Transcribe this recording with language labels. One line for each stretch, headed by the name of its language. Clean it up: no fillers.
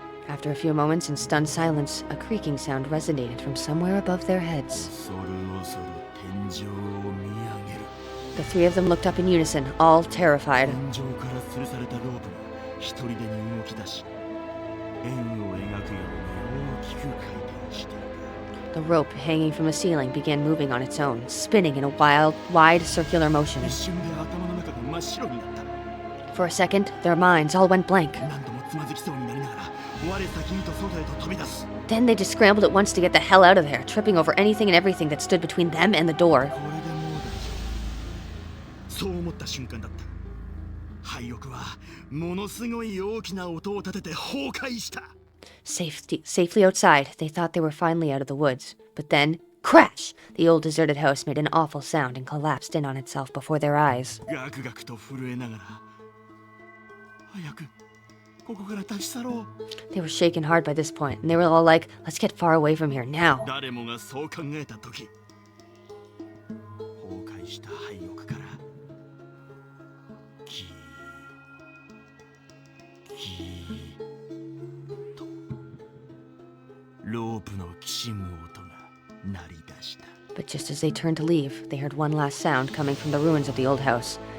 English: After a few moments in stunned silence, a creaking sound resonated from somewhere above their heads.
Japanese: 恐る恐る天井を見上げる。
English: The three of them looked up in unison, all terrified.
Japanese: 天井から吊るされたロープが一人でに動き出し、円を描くように大きく回転していた。
English: The rope hanging from the ceiling began moving on its own, spinning in a wide circular motion.
Japanese: 一瞬で頭の中が真っ白になった。
English: For a second, their minds all went blank.
Japanese: 何度もつまずきそうになりながら、我先にと外へと飛び出す。
English: Then they just scrambled at once to get the hell out of there, tripping over anything and everything that stood between them and the door.
Japanese: これでもう大丈夫。そう思った瞬間だった。廃屋はものすごい大きな音を立てて崩壊した。
English: Safely outside, they thought they were finally out of the woods. But then, crash! The old deserted house made an awful sound and collapsed in on itself before their eyes.
Japanese: ガクガクと震えながら、早くここから立ち去ろう。
English: They were shaken hard by this point, and they were all like, let's get far away from here now.
Japanese: 誰もがそう考えた時、崩壊した廃屋からギーギーとロープのきしむ音が鳴り出した。
English: But just as they turned to leave, they heard one last sound coming from the ruins of the old house.